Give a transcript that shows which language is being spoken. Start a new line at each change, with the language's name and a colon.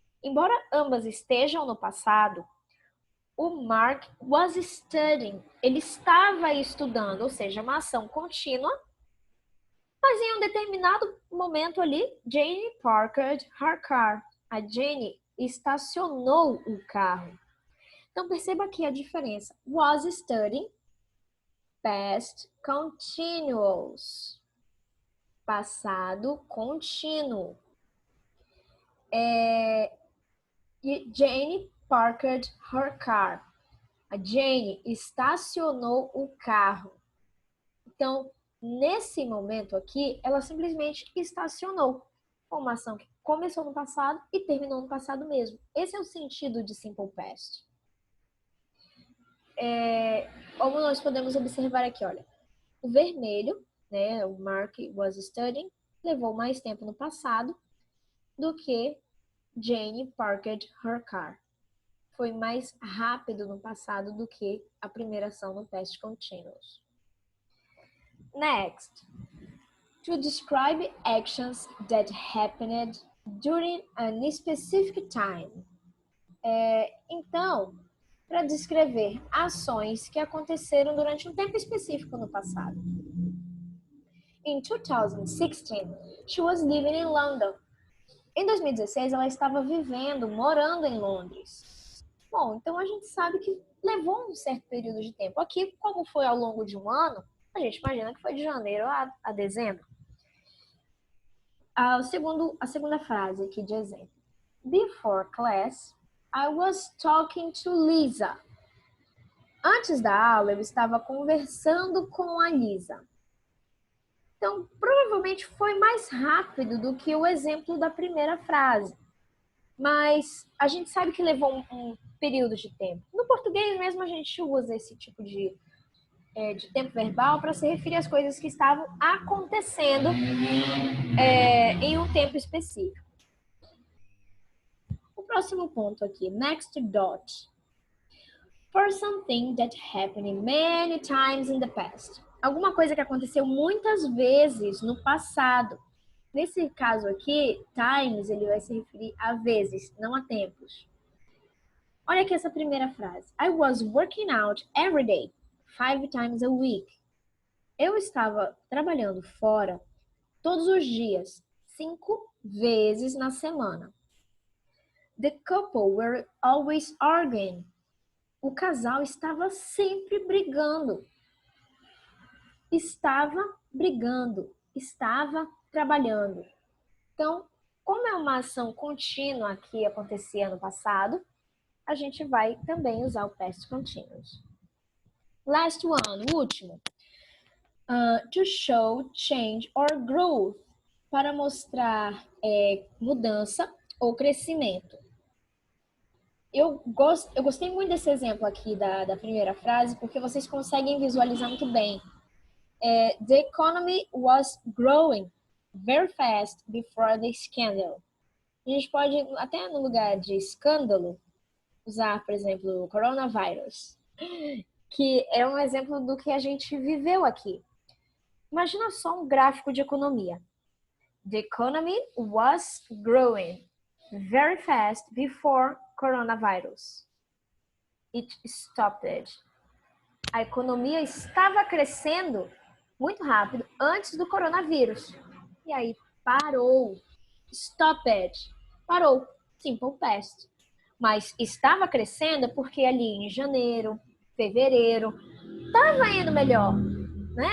Portuguese: Embora ambas estejam no passado, o
English: Mark was studying,
Portuguese: ele estava estudando, ou seja, uma ação contínua, mas em um determinado momento ali,
English: Jane parked her car.
Portuguese: A Jane estacionou o carro. Então perceba aqui a diferença.
English: Was studying, past continuous.
Portuguese: Passado contínuo.
English: Jane parked her car.
Portuguese: A Jane estacionou o carro. Então, nesse momento aqui, ela simplesmente estacionou. Uma ação que começou no passado e terminou no passado mesmo. Esse é o sentido de simple past. Como nós podemos observar aqui, olha, o vermelho, né, o
English: Mark was studying,
Portuguese: levou mais tempo no passado do que
English: Jane parked her car.
Portuguese: Foi mais rápido no passado do que a primeira ação no past continuous.
English: Next, to describe actions that happened during a specific time.
Portuguese: Então, para descrever ações que aconteceram durante um tempo específico no passado.
English: In 2016, she was living in London.
Portuguese: Em 2016, ela estava morando em Londres. Bom, então a gente sabe que levou um certo período de tempo. Aqui, como foi ao longo de um ano, a gente imagina que foi de janeiro a dezembro. A segunda frase aqui de exemplo.
English: Before class, I was talking to Lisa.
Portuguese: Antes da aula, eu estava conversando com a Lisa. Então, provavelmente foi mais rápido do que o exemplo da primeira frase. Mas a gente sabe que levou um período de tempo. No português mesmo, a gente usa esse tipo de tempo verbal para se referir às coisas que estavam acontecendo em um tempo específico. O próximo ponto aqui,
English: next dot. For something that happened many times in the past.
Portuguese: Alguma coisa que aconteceu muitas vezes no passado. Nesse caso aqui, times, ele vai se referir a vezes, não a tempos. Olha aqui essa primeira frase.
English: I was working out every day, 5 times a week.
Portuguese: Eu estava trabalhando fora todos os dias, 5 vezes na semana.
English: The couple were always arguing.
Portuguese: O casal estava sempre brigando. Estava brigando, estava trabalhando. Então, como é uma ação contínua que acontecia no passado, a gente vai também usar o past continuous.
English: Last one,
Portuguese: o último.
English: To show change or growth.
Portuguese: Para mostrar mudança ou crescimento. Eu gostei muito desse exemplo aqui da primeira frase, porque vocês conseguem visualizar muito bem.
English: The economy was growing very fast before the scandal.
Portuguese: A gente pode, até no lugar de escândalo, usar, por exemplo, o coronavirus, que é um exemplo do que a gente viveu aqui. Imagina só um gráfico de economia.
English: The economy was growing very fast before coronavirus. It stopped.
Portuguese: A economia estava crescendo muito rápido antes do coronavírus. E aí parou. Stopped. Parou. Simple past. Mas estava crescendo porque ali em janeiro, fevereiro, estava indo melhor. Né?